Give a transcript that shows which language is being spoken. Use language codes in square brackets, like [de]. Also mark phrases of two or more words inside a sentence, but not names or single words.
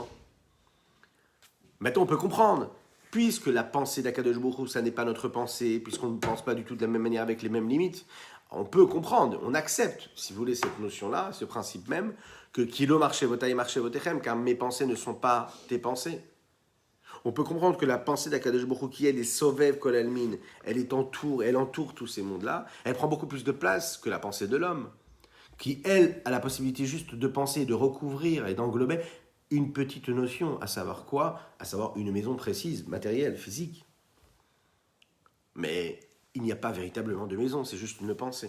[fr] Maintenant, on peut comprendre, puisque la pensée d' [he] הקדוש ברוך הוא, [fr] ça n'est pas notre pensée, puisqu'on ne pense pas du tout de la même manière avec les mêmes limites, on peut comprendre, on accepte, si vous voulez, cette notion-là, ce principe même, que [he] כי לא מחשבותי מחשבותיכם, [fr] car mes pensées ne sont pas tes pensées. On peut comprendre que la pensée d' [he] הקדוש ברוך הוא, [fr] qui elle est [he] סובב כל עלמין, [fr] elle entoure tous ces mondes-là, elle prend beaucoup plus de place que la pensée de l'homme, qui elle a la possibilité juste de penser, de recouvrir et d'englober une petite notion, à savoir quoi? À savoir une maison précise, matérielle, physique. Mais il n'y a pas véritablement de maison, c'est juste une pensée.